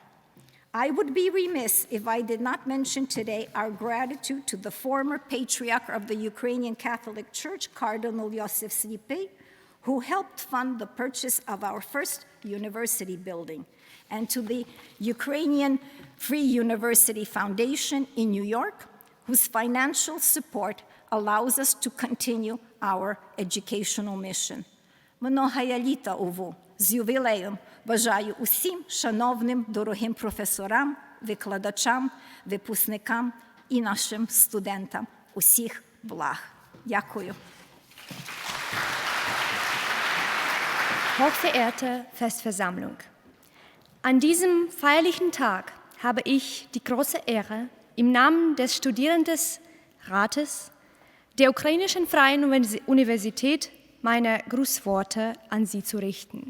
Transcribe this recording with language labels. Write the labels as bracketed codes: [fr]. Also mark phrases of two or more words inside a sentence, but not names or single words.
[en] I would be remiss if I did not mention today our gratitude to the former Patriarch of the Ukrainian Catholic Church, Cardinal Yosef Slipe, who helped fund the purchase of our first university building, and to the Ukrainian Free University Foundation in New York, whose financial support allows us to continue our educational mission. [uk] Многая літа УВУ! З ювілеєм бажаю усім шановним, дорогим професорам, викладачам, випускникам і нашим студентам усіх благ. Дякую. [de] Hochverehrte Festversammlung, an diesem feierlichen Tag habe ich die große Ehre, im Namen des Studierendenrates der Ukrainischen Freien Universität meine Grußworte an Sie zu richten.